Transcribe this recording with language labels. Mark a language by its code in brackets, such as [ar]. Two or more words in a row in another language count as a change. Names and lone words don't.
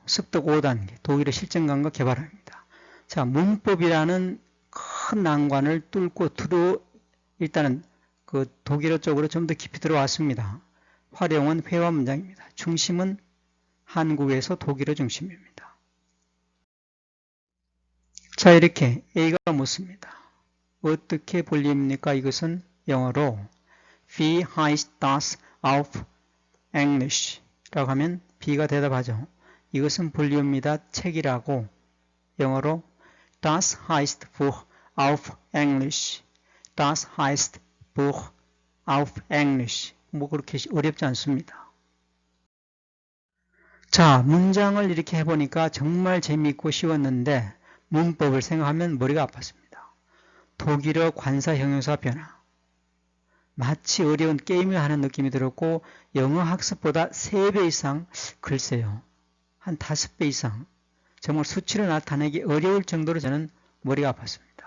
[ko] 습득 5단계, 독일어 실전감과 개발합니다. 자, 문법이라는 큰 난관을 뚫고 일단은 그 독일어 쪽으로 좀 더 깊이 들어왔습니다. 활용은 회화 문장입니다. 중심은 한국에서 독일어 중심입니다. 자, 이렇게 A가 묻습니다. 어떻게 불립니까? 이것은 영어로 [de] Wie heißt das auf English? [ko] 라고 하면 B가 대답하죠. 이것은 불리웁니다. 책이라고. 영어로 [de] Das heißt Buch auf English. Das heißt Buch auf English. [ko] 뭐 그렇게 어렵지 않습니다. 자, 문장을 이렇게 해보니까 정말 재미있고 쉬웠는데 문법을 생각하면 머리가 아팠습니다. 독일어 관사 형용사 변화. 마치 어려운 게임을 하는 느낌이 들었고 영어 학습보다 3배 이상, 글쎄요, 한 5배 이상 정말 수치를 나타내기 어려울 정도로 저는 머리가 아팠습니다.